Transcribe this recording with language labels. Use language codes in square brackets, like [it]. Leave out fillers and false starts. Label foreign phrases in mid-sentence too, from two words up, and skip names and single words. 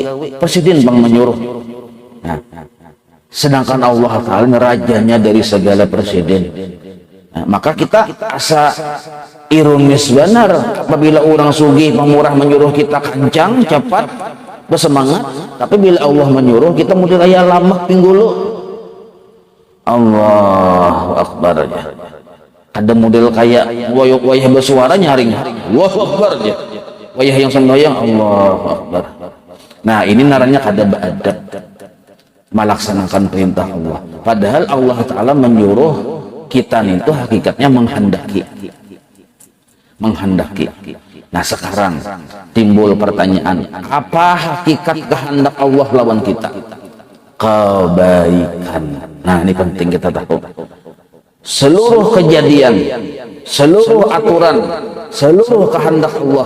[bjn] Presiden bang menyuruh. Nah, sedangkan Allah Ta'ala rajanya dari segala presiden. Nah, maka kita asa ironis benar apabila orang sugih pemurah menyuruh kita kencang, cepat, bersemangat, tapi bila Allah menyuruh kita model kayak lama pinggulu. [ar] الله أكبر aja. [bjn] Ada model kayak wayah bersuara nyaring. [ar] الله أكبر aja. [bjn] Wayah yang sembahyang [ar] الله أكبر. [bjn] Nah, ini naranya kada beradab melaksanakan perintah Allah. Padahal Allah Ta'ala menyuruh kita itu hakikatnya menghendaki. Nah, sekarang timbul pertanyaan, apa hakikat kehendak Allah lawan kita? Kebaikan. Nah, ini penting kita tahu. Seluruh kejadian, seluruh aturan, seluruh kehendak Allah.